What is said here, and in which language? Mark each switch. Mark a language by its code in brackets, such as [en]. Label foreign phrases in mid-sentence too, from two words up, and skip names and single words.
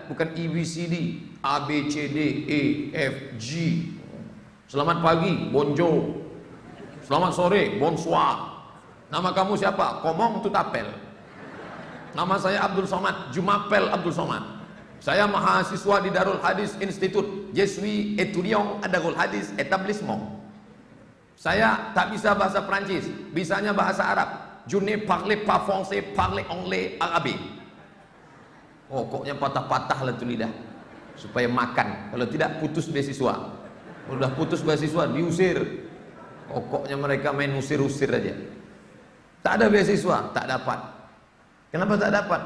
[id] Bukan E, B, C, D. A, B, C, D, E, F, G. Selamat pagi, bonjour. Selamat sore, bonsoir. Nama kamu siapa? [fr] Komong Tutapel. [id] Nama saya Abdul Somad, Jumapel Abdul Somad. Saya mahasiswa di Darul Hadis Institute. [fr] Je suis étudiant à Darul Hadis Établissement. [id] Saya tak bisa bahasa Perancis, bisanya bahasa Arab. [fr] Je ne parle pas français, parle anglais, arabe. [id] Oh, koknya patah-patah lah tuh lidah. Supaya makan, kalau tidak putus beasiswa. Udah putus beasiswa, diusir. Koknya mereka main usir-usir aja. Tak ada beasiswa, tak dapat. Kenapa tak dapat?